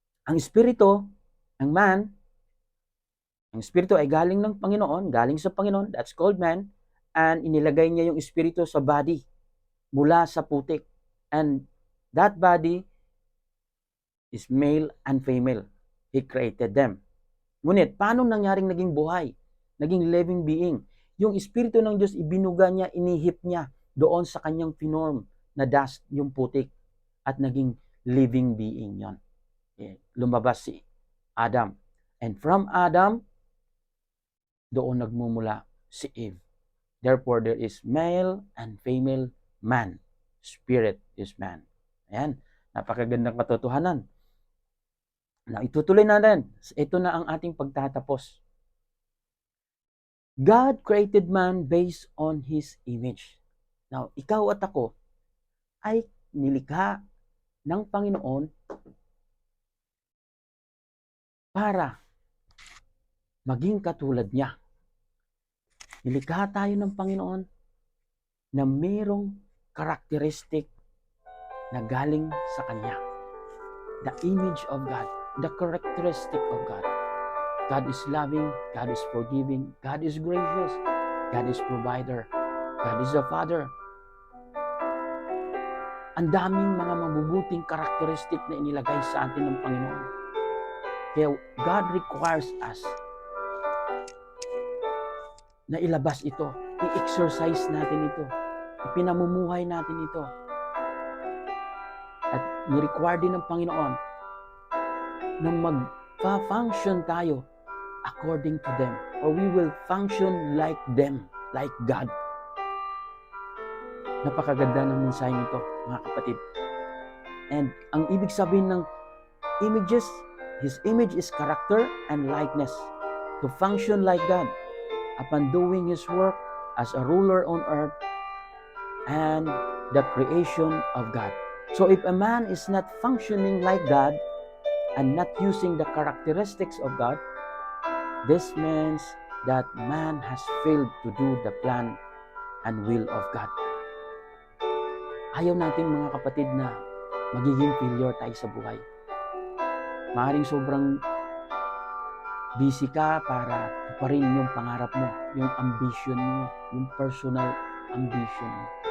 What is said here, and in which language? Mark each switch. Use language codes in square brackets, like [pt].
[tl] Ang espiritu, ang man, ang espiritu ay galing ng Panginoon, galing sa Panginoon, [en] that's called man, and [tl] inilagay niya yung espiritu sa body mula sa putik. [en] And that body is male and female. He created them. [tl] Ngunit, paano nangyaring naging buhay? Naging [en] living being? [tl] Yung espiritu ng Diyos, ibinuga niya, inihip niya doon sa kanyang pinorm na dust, yung putik, at naging living being yon. Lumabas si Adam. [en] And from Adam, [tl] doon nagmumula si Eve. [en] Therefore, there is male and female man. Spirit is man. [tl] Ayan, napakagandang katotohanan. Now, itutuloy natin. Ito na ang ating pagtatapos. [en] God created man based on His image. [tl] Now, ikaw at ako ay nilikha ng Panginoon para maging katulad niya. Nilikha tayo ng Panginoon na mayroong karakteristik na galing sa Kanya. [en] The image of God, the characteristic of God. God is loving, God is forgiving, God is gracious, God is provider, God is the Father. [tl] Ang daming mga mabubuting karakteristik na inilagay sa atin ng Panginoon. Kaya [en] God requires us [tl] na ilabas ito, i-exercise natin ito, ipinamumuhay natin ito. At ni-require din ng Panginoon na mag-function tayo [en] according to them, or we will function like them, like God. [tl] Napakaganda ng mensaheng ito, mga kapatid. [en] And [tl] ang ibig sabihin ng [en] images, His image is character and likeness. To function like God upon doing His work as a ruler on earth and the creation of God. So if a man is not functioning like God and not using the characteristics of God, this means that man has failed to do the plan and will of God. [tl] Ayaw natin, mga kapatid, na magiging failure tayo sa buhay. Maaaring sobrang busy ka para tuparin yung pangarap mo, yung ambition mo, yung personal ambition mo.